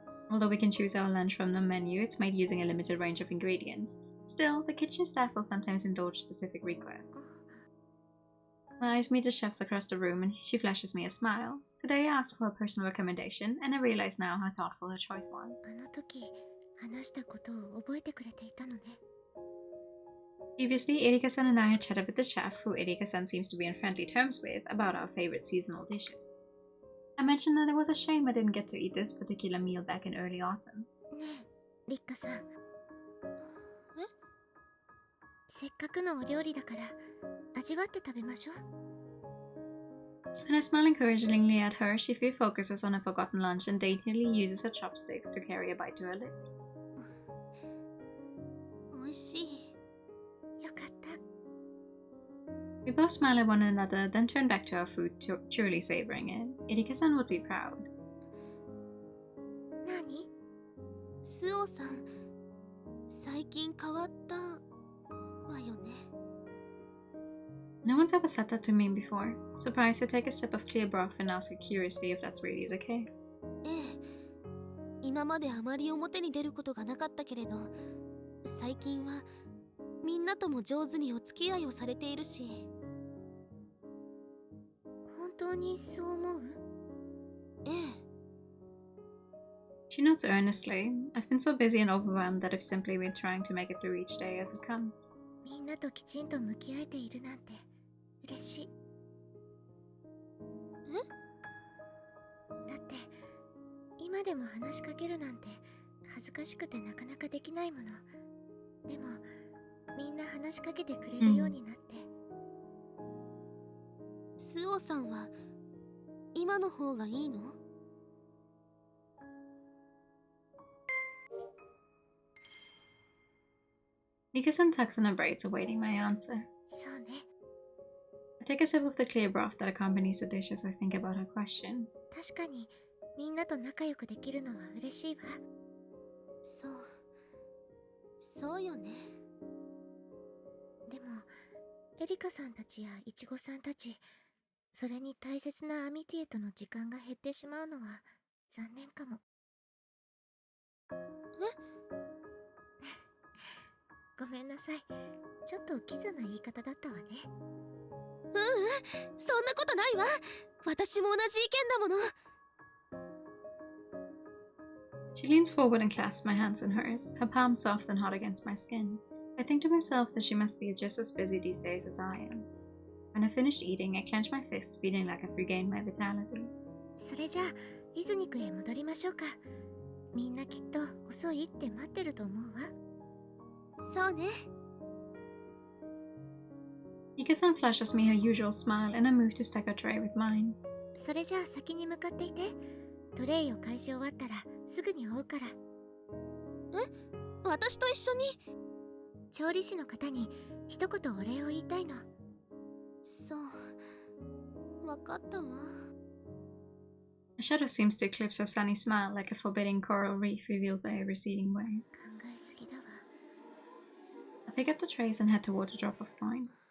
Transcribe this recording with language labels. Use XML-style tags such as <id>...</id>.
<en>Although we can choose our lunch from the menu, it's made using a limited range of ingredients. Still, the kitchen staff will sometimes indulge specific requests. My eyes meet the chef's across the room and she flashes me a smile. Today I asked for a personal recommendation and I realize now how thoughtful her choice was.</en> <ja>あの時話したことを覚えてくれていたのね。</ja> <en>Previously, Erika-san and I had chatted with the chef, who Erika-san seems to be on friendly terms with, about our favorite seasonal dishes. I mentioned that it was a shame I didn't get to eat this particular meal back in early autumn.</en> <ja>ねえ、リッカさん。え？せっかくのお料理だから味わって食べましょう。</ja> <en>When I smile encouragingly at her, she refocuses on a forgotten lunch and daintily uses her chopsticks to carry a bite to her lips.</en> <ja>おいしい。よかった。</ja> <en>We both smile at one another, then turn back to our food, truly savoring it. Erika-san would be proud.</en> <ja>何？スオさん、最近変わったわよね。</ja> <en>No one's ever said that to me before. Surprised, I take a sip of clear broth and ask her curiously if that's really the case.</en> <ja>ええ、今まであまり表に出ることがなかったけれど、最近はみんなとも上手にお付き合いをされているし。本当にそう思う？ええ。</ja> <en>She nods earnestly. I've been so busy and overwhelmed that I've simply been trying to make it through each day as it comes.</en> <ja>みんなときちんと向き合えているなんて嬉しい。だって今でも話しかけるなんて恥ずかしくてなかなかできないもの。でもみんな話しかけてくれるようになって。スオさんは今の方がいいの</ja> <en>Nika-san tucks on her braids, awaiting my answer.</en> <ja>そうね。</ja> <en>I take a sip of the clear broth that accompanies the dish as I think about her question.</en> <ja>確かにみんなと仲良くできるのは嬉しいわ。そうよね。でもエリカさんたちやイチゴさんたち、それに大切なアミティエとの時間が減ってしまうのは残念かも。ごめんなさい。ちょっとキザな言い方だったわね。そんなことないわ。私も同じ意見だもの。</ja> <en>She leans forward and clasps my hands in hers, her palms soft and hot against my skin. I think to myself that she must be just as busy these days as I am. When I finished eating, I clench my fists, feeling like I've regained my vitality.</en> <ja>それじゃあイズニクへ戻りましょうか。みんなきっと遅いって待ってると思うわ。そうね。</ja> <en>Nika-san flashes me her usual smile and I move to stack her tray with mine.</en> <ja>それじゃあ先に向かっていて。トレイを返し終わったらすぐに追うから。私と一緒に。調理師の方に一言お礼を言いたいの。そう、わかったわ。</ja> <en>A shadow seems to eclipse her sunny smile like a forbidding coral reef revealed by a receding wave.</en> <ja>考えすぎだわ。</ja> <en>I pick up the trays and head toward the drop-off point.</en>